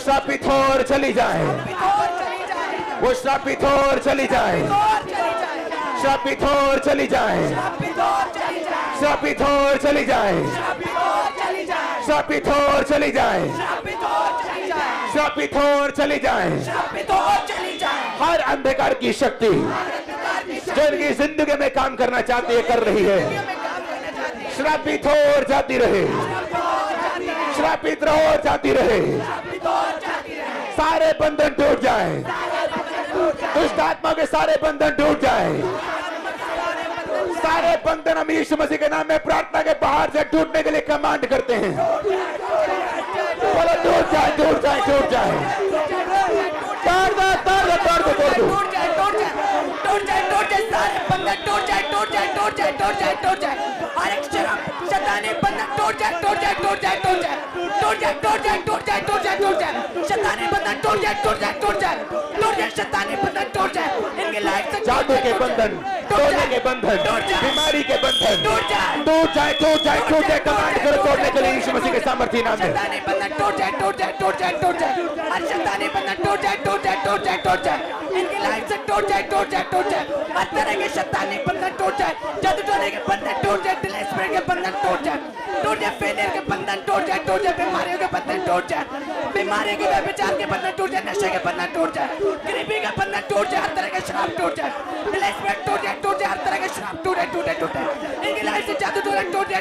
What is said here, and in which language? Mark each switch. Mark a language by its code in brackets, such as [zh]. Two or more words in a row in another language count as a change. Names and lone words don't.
[hi] श्रापित हो और चली जाए वो श्रापित हो और चली जाए श्रापित हो और चली जाए श्रापित हो और चली जाए श्रापित हो और चली जाए श्रापित हो और चली जाए हर अंधकार की शक्ति जो इनकी जिंदगी में काम करना चाहती है कर रही है श्रापित हो और जाती रहे श्रापित रहो और जाती रहे सारे बंधन टूट जाए दुष्ट आत्मा के सारे बंधन टूट जाए सारे बंधन हम यीशु मसीह के नाम में प्रार्थना के पहाड़ से टूटने के लिए कमांड करते हैं बोलो टूट जाए टूट जाए टूट जाए तोड़ दो तोड़ दो तोड़ दो तोड़ दो टूट जाए सारे बंधन टूट जाए टूट जाए टूट जाए टूट जाए टूट जाए हर एक शैतानी बंधन टूट जाए टूट जाए टूट जाए टूट जाए टूट जाए टूट जाए टूट जाए टूट जाए टूट जाए शैतानी बंधन टूट जाए टूट जाए टूट जाए टूट जाए शैतानी बंधन टूट जाए इनकी लाइफ से जादू के बंधन तोड़ने के बंधन बीमारी के बंधन टूट जाए टूट जाए टूट जाए टूट जाए कमांड करो तोड़ने के लिए यीशु मसीह के सामर्थ्य नाम में शैतानी बंधन टूट जाए टूट जाए टूट जाए टूट जाए हर शैतानी बंधन टूट जाए टूट जाए टूट जाए टूट जाए इनकी लाइफ से टूट जाए टूट जाए टूट जाए हर तरह के शैतानी बंधन टूट जाए जादू टोने के बंधन टूट जाए [en] delay spirit [hi] के बंधन टूट जाए फेलियर के बंधन टूट जाए बीमारियों के बंधन टूट जाए बीमारी के व्यभिचार के बंधन टूट जाए नशे के बंधन टूट जाए गरीबी का बंधन टूट जाए हर तरह के श्राप टूट जाए [en] delay spirit [hi] टूट जाए हर तरह के श्राप टूटे टूटे टूटे इनकी लाइफ से जादू टूटे टूट जाए